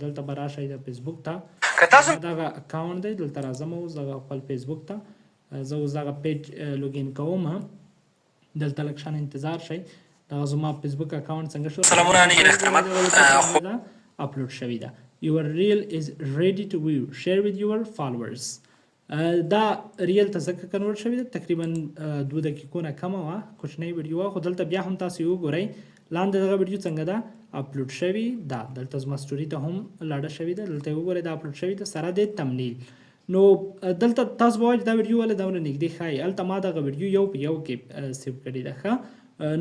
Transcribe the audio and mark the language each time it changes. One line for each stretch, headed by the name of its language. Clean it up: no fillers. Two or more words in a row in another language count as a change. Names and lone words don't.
Pashto: دلته به راشئ د فیسبوک ته، دغه اکاونټ دی، دلته راځم اوس دغه خپل فیسبوک ته. زه اوس دغه
English: page login
Pashto: کوم، دلته لږ شان انتظار شئ. دغه زما فیسبوک اکاونټ څنګه شو، سلامونه نیر احترامات اپلوډ شوی ده.
English: Your reel is ready to view. Share with your followers.
Pashto: دا ریل ته ځکه کنورټ شوی ده، تقریبا 2 دقیقو نه کمه وه، کوچنۍ ویډیو وه، خو دلته بیا هم تاسو یې وګورئ لاندې دغه ویډیو څنګه ده اپلوډ شوي ده. دلته زما سټوري ته هم لاړه شوې ده، دلته یې وګورئ دا اپلوډ شوي ده سره د تمنیل. نو دلته تاسو به وایئ چې دا ویډیو ولې دومره نږدې ښایي، هلته ما دغه ویډیو یو په یو کې سیو کړې ده ښه.